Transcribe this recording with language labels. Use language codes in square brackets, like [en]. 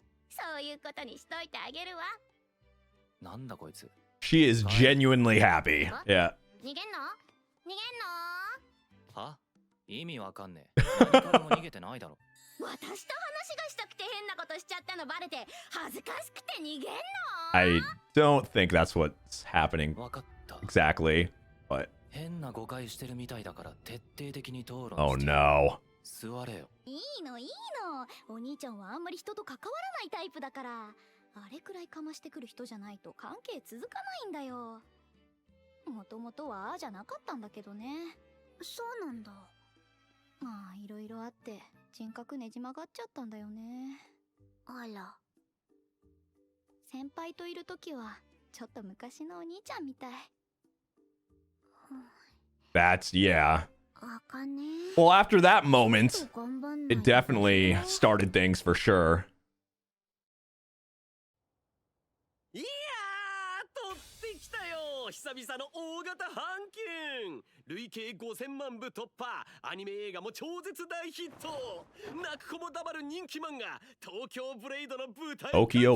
[ja] そういうことにしといてあげるわ。なんだこいつ。 [en] She is genuinely happy. Yeah. [ja] 逃げんの？逃げんの？は？意味わかんねえ。何からも逃げてないだろ。私と話がしたくて変なことしちゃったのバレて恥ずかしくて逃げんの？ [en] I don't think that's what's happening [ja] わかった。 [en] exactly, but [ja] 変な誤解してるみたいだから徹底的に討論して。 [en] oh no. [ja] 座れよ。いいのいいの。お兄ちゃんはあんまり人と関わらないタイプだから。あれくらいかましてくる人じゃないと関係続かないんだよ。もともとはああじゃなかったんだけどね。そうなんだ。まあいろいろあって人格ねじ曲がっちゃったんだよね。あら。先輩といる時はちょっと昔のお兄ちゃんみたい。 [en] That's, yeah. [ja] あかね。 [en] Well, after that moment, [ja] 頑張んない [en] it [ja] と [en] definitely started things for sure. [ja] いやー、取ってきたよ、久々の大型版権。累計5000万部突破、アニメ映画も超絶大ヒット。泣く子も黙る人気漫画、東京ブレイドの舞台化 [en] Tokyo